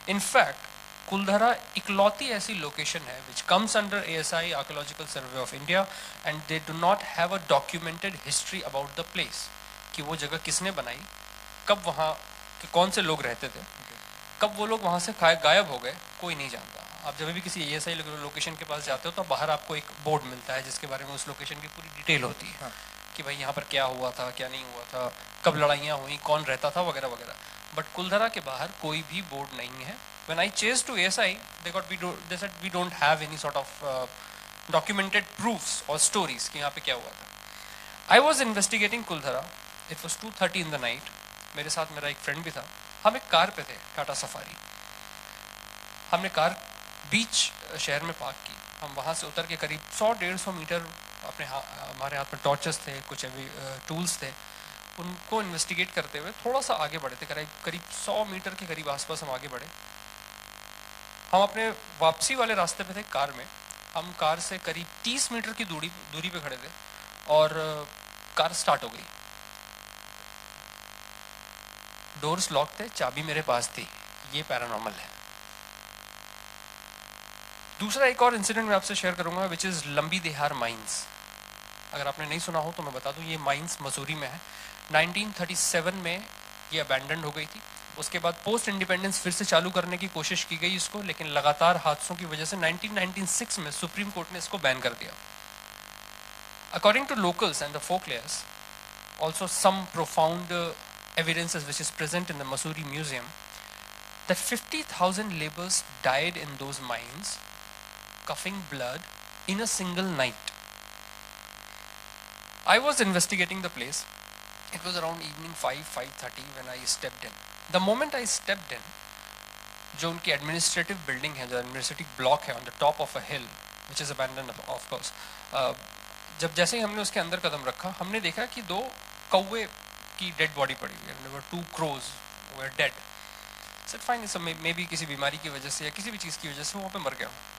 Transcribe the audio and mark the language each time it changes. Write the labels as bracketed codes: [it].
[hi] In fact Kuldhara इकलौती ऐसी location है [en] which comes under ASI archaeological survey of India, and they do not have a documented history about the place, [hi] कि वो जगह किसने बनाई, कब वहाँ के कौन से लोग रहते थे, कब वो लोग वहाँ से गायब हो गए, कोई नहीं जानता. आप जब भी किसी ASI लोकेशन के पास जाते हो तो बाहर आपको एक बोर्ड मिलता है जिसके बारे में उस लोकेशन की पूरी डिटेल होती है. कि भाई यहाँ पर क्या हुआ था, क्या नहीं हुआ था, कब लड़ाइयाँ हुई, कौन रहता था, वगैरह वगैरह. बट कुलधरा के बाहर कोई भी बोर्ड नहीं है. [en] When I chased to ASI, they said we don't have any sort of documented proofs or stories [hi] कि यहाँ पे क्या हुआ था. [en] I was investigating Kuldhara. It was 2:30 in the night. [hi] मेरे साथ मेरा एक फ्रेंड भी था. हम एक कार पे थे, टाटा सफारी. हमने कार बीच शहर में पार्क की. हम वहाँ से उतर के करीब 100-150 मीटर अपने हमारे हाथ में टॉर्चेस थे, कुछ टूल्स थे, उनको इन्वेस्टिगेट करते हुए थोड़ा सा आगे बढ़े थे. करीब 100 मीटर के करीब आसपास हम आगे बढ़े. हम अपने वापसी वाले रास्ते पे थे कार में. हम कार से करीब 30 मीटर की दूरी पे खड़े थे और कार स्टार्ट हो गई. डोर्स लॉक थे, चाबी मेरे पास थी. ये पैरानॉर्मल है. दूसरा एक और इंसिडेंट मैं आपसे शेयर करूंगा विच इज लंबी देहार माइंस. अगर आपने नहीं सुना हो तो मैं बता दूं, ये माइंस मसूरी में है. 1937 में ये अबैंडन हो गई थी. उसके बाद पोस्ट इंडिपेंडेंस फिर से चालू करने की कोशिश की गई इसको, लेकिन लगातार हादसों की वजह से 1996 में सुप्रीम कोर्ट ने इसको बैन कर दिया. [en] According to locals and the folklores, also some profound evidences which is present in the Mussoorie Museum, that 50,000 laborers died in those mines, coughing blood in a single night. I was investigating the place. It was around evening 5:30 when I stepped in. The moment I stepped in, [hi] जो उनकी administrative building है, जो administrative block है [en] on the top of a hill which is abandon of course, [hi] जब जैसे ही हमने उसके अंदर कदम रखा, हमने देखा कि 2 कौवे की डेड बॉडी पड़ी हुई है. [en] There were 2 crows were dead. Said fine, it's may be [hi] किसी बीमारी की वजह से या किसी भी चीज़ की वजह से वहाँ पे मर गया.